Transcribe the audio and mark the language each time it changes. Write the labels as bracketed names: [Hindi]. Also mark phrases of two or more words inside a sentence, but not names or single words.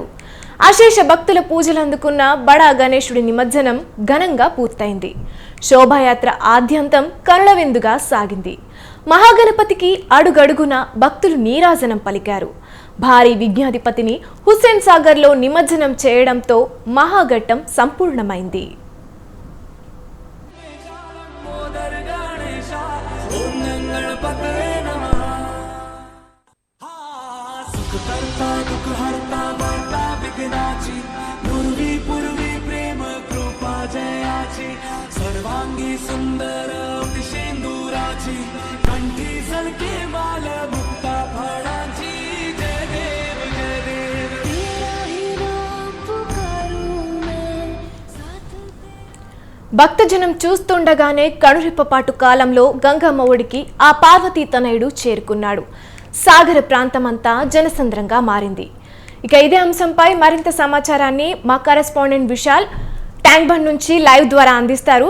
[Telugu] అశేష భక్తుల పూజలు అందుకున్న బడా గణేశుడి నిమజ్జనం ఘనంగా పూర్తయింది. శోభాయాత్ర ఆద్యంతం కనుల విందుగా సాగింది. మహాగణపతికి అడుగడుగున భక్తులు నీరాజనం పలికారు. భారీ విఘ్నాధిపతిని హుస్సేన్ సాగర్లో నిమజ్జనం చేయడంతో మహాఘట్టం సంపూర్ణమైంది. [Marathi] पूर्वी पूर्वी प्रेम कृपा जयाची सर्वांगी सुंदर शेंदुराची कंठी सलके माल मुक्ता फळाची जय देव जय देव [Hindi] तेरा ही नाम पुकारूं मैं साथ [Telugu] భక్తజనం చూస్తుండగానే కనురెప్పపాటు కాలంలో గంగమ్మ ఒడికి ఆ పార్వతీ తనయుడు చేరుకున్నాడు. సాగర ప్రాంతమంతా జనసంద్రంగా మారింది. ఇక ఇదే అంశంపై మరింత సమాచారాన్ని మా కరెస్పాండెంట్ విశాల్ ట్యాంక్ బండ్ నుంచి లైవ్ ద్వారా అందిస్తారు.